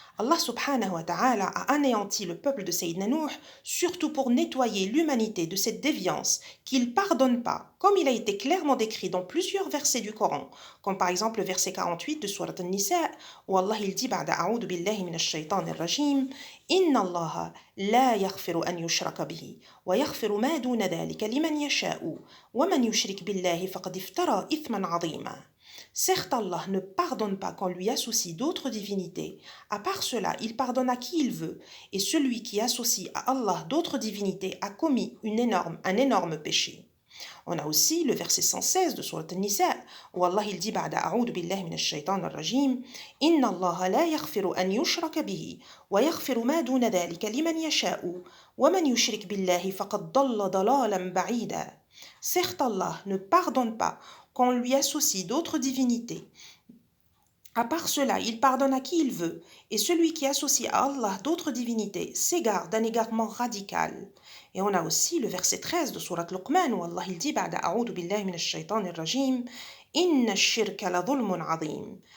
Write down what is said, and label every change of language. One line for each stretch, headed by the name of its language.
French: Allah subhanahu wa ta'ala a anéanti le peuple de Sayyidina Nuh, surtout pour nettoyer l'humanité de cette déviance qu'il pardonne pas, comme il a été clairement décrit dans plusieurs versets du Coran, comme par exemple le verset 48 de Surat An-Nisa, où Allah il dit
Arabic: بعد أعوذ بالله من الشيطان الرجيم إن الله لا يغفر أن يشرك به ويغفر ما دون ذلك لمن يشاء ومن يشرك بالله فقد افترى إثما عظيما.
French: Certes, Allah ne pardonne pas qu'on lui associe d'autres divinités. À part cela, il pardonne à qui il veut. Et celui qui associe à Allah d'autres divinités a commis un énorme péché. On a aussi le verset 116 de Surat An-Nisa, où Allah il dit
Arabic: بعد أعوذ بالله من الشيطان الرجيم إن الله لا يغفر أن يشرك به ويغفر ما دون ذلك لمن يشاء ومن يشرك بالله فقد ضل ضلالا بعيدا.
French: Certes, Allah ne pardonne pas qu'on lui associe d'autres divinités. À part cela, il pardonne à qui il veut, et celui qui associe à Allah d'autres divinités s'égare d'un égarement radical. Et on a aussi le verset 13 de Surat Luqman où Allah il dit
Arabic: بعد أعوذ بالله من الشيطان الرجيم إن الشرك لظلم عظيم.